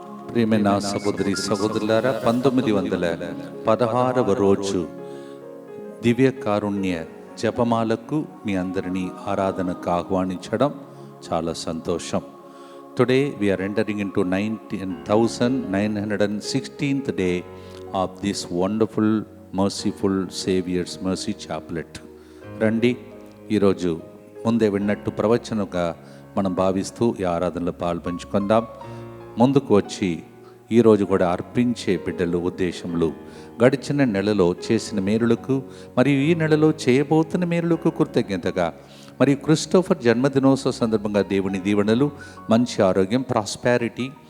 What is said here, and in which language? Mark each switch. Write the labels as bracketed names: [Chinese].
[Telugu] ప్రియమైన సహోదరి సహోదరులారా, 1916వ రోజు దివ్య కారుణ్య జపమాలకు మీ అందరినీ ఆరాధనకు ఆహ్వానించడం చాలా సంతోషం. [English] Today we are entering into 1916th day of this wonderful, merciful Saviour's Mercy Chaplet. [Telugu] రండి, ఈరోజు ముందే విన్నట్టు ప్రవచనగా మనం భావిస్తూ ఈ ఆరాధనలో పాల్పంచుకుందాం. ముందుకు వచ్చి ఈరోజు కూడా అర్పించే బిడ్డలు ఉద్దేశములు గడిచిన నెలలో చేసిన మేలులకు మరియు ఈ నెలలో చేయబోతున్న మేలులకు కృతజ్ఞతగా, మరియు క్రిస్టోఫర్ జన్మదినోత్సవ సందర్భంగా దేవుని దీవెనలు, మంచి ఆరోగ్యం, ప్రాస్పారిటీ,